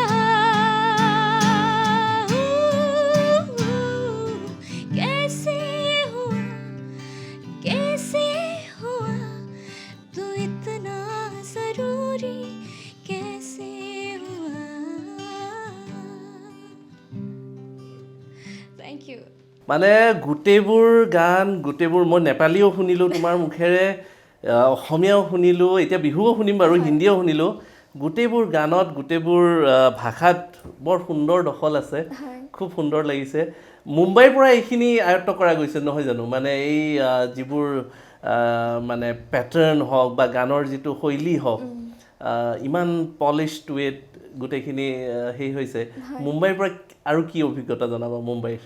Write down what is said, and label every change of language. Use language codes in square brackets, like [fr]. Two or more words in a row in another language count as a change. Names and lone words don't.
[hi] कैसे हुआ तू इतना जरूरी कैसे हुआ थैंक यू [as] মানে গোটেইবোৰ গান গোটেইবোৰ মই নেপালীও শুনিলোঁ তোমাৰ মুখেৰে অসমীয়াও শুনিলোঁ এতিয়া বিহুও শুনিম বাৰু হিন্দীও শুনিলোঁ গোটেইবোৰ গানত গোটেইবোৰ ভাষাত বৰ সুন্দৰ দখল আছে খুব সুন্দৰ লাগিছে মুম্বাইৰ পৰা এইখিনি আয়ত্ত কৰা গৈছে নহয় জানো মানে এই যিবোৰ মানে পেটাৰ্ণ হওক বা গানৰ যিটো শৈলী হওক ইমান পলিশ্ড ৱেত গোটেইখিনি সেই হৈছে মুম্বাইৰ পৰা আৰু কি অভিজ্ঞতা জনাবা মুম্বাইৰ